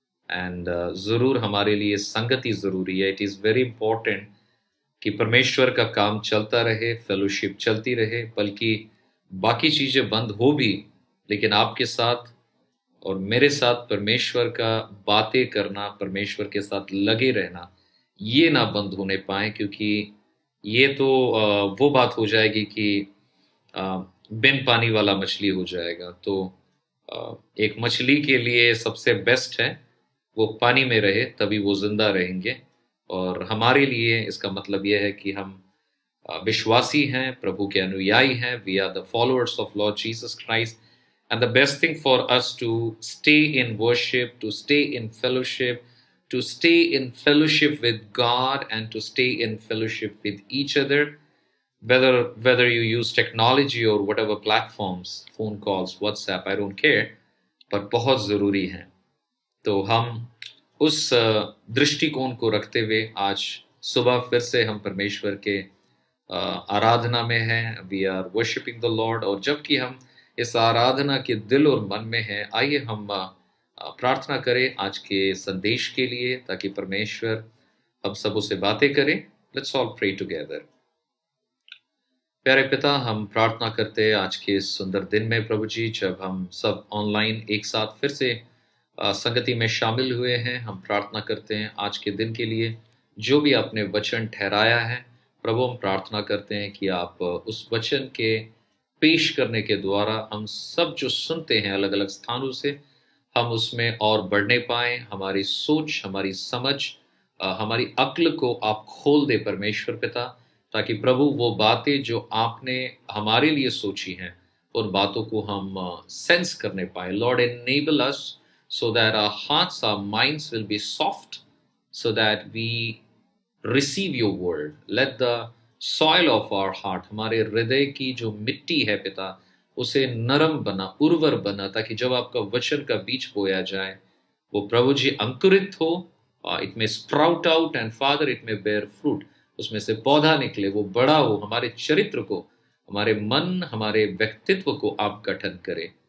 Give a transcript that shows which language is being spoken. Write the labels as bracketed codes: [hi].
[hi] And ज़रूर हमारे लिए संगति ज़रूरी है। [en] it is very important [hi] कि परमेश्वर का काम चलता रहे, फेलोशिप चलती रहे, बल्कि बाकी चीज़ें बंद हो भी, लेकिन आपके साथ और मेरे साथ परमेश्वर का बातें करना, परमेश्वर के साथ लगे रहना, ये ना बंद होने पाए, क्योंकि ये तो वो बात हो जाएगी कि बिन पानी वाला मछली हो जाएगा। तो एक मछली के लिए सबसे बेस्ट है वो पानी में रहे, तभी वो जिंदा रहेंगे। और हमारे लिए इसका मतलब यह है कि हम विश्वासी हैं, प्रभु के अनुयायी हैं। [en] we are the followers of Lord Jesus Christ, and the best thing for us to stay in worship, to stay in fellowship, to stay in fellowship with God and to stay in fellowship with each other, whether you use technology or whatever platforms, phone calls, WhatsApp, I don't care, [hi] पर बहुत ज़रूरी है। तो हम उस दृष्टिकोण को रखते हुए आज सुबह फिर से हम परमेश्वर के आराधना में हैं। [en] We are worshipping the Lord. [hi] और जबकि हम इस आराधना के दिल और मन में हैं, आइए हम प्रार्थना करें आज के संदेश के लिए, ताकि परमेश्वर हम सब उससे बातें करें। [en] Let's all pray together. [hi] प्यारे पिता, हम प्रार्थना करते हैं आज के इस सुंदर दिन में प्रभु जी, जब हम सब ऑनलाइन एक साथ फिर से संगति में शामिल हुए हैं। हम प्रार्थना करते हैं आज के दिन के लिए, जो भी आपने वचन ठहराया है प्रभु, हम प्रार्थना करते हैं कि आप उस वचन के पेश करने के द्वारा हम सब जो सुनते हैं अलग अलग स्थानों से, हम उसमें और बढ़ने पाएं। हमारी सोच, हमारी समझ, हमारी अक्ल को आप खोल दे परमेश्वर पिता, ताकि प्रभु वो बातें जो आपने हमारे लिए सोची हैं, उन बातों को हम सेंस करने पाए। [en] Lord, enable us so that our hearts, our minds will be soft, so that we receive your word. Let the soil of our heart, [hi] हमारे हृदय की जो मिट्टी है पिता, उसे नरम बना, उर्वर बना, ताकि जब आपका वचन का बीज बोया जाए वो प्रभु जी अंकुरित हो, [en] it may sprout out and father it may bear fruit, [hi] उसमें से पौधा निकले, वो बड़ा हो, हमारे चरित्र को, हमारे मन, हमारे व्यक्तित्व को आप गठन करें।